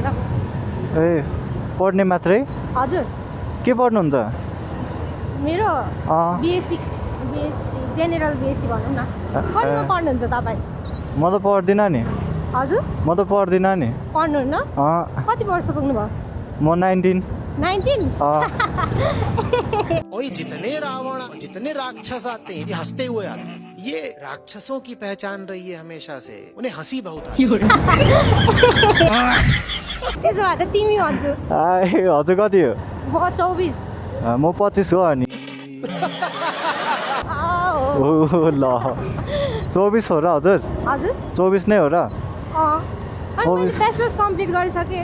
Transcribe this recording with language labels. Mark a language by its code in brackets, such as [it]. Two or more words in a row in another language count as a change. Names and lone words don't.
[ne] ए पढ्ने मात्रै हजुर के पढ्नुहुन्छ मेरो [en] BSc general BSc [ne] भनौँ न कतिमा पढ्नुहुन्छ तपाईँ म त पढ्दिनँ नि हजुर म त पढ्दिनँ नि पढ्नुहुन्न कति वर्ष पुग्नुभयो म 19 [hi] ओए जितने रावण जितने राक्षस आते हैं ये हंसते हुए आते हैं ये राक्षसों की पहचान रही है हमेशा से उन्हें हंसी बहुत आती है [ne] त्यसो भए त तिमी भन्छु हजुर कति हो म 24 म 25 हो अनि ल 24 हो र हजुर हजुर 24 नै हो र अनि मैले [en] bachelors complete [ne] गरिसकेँ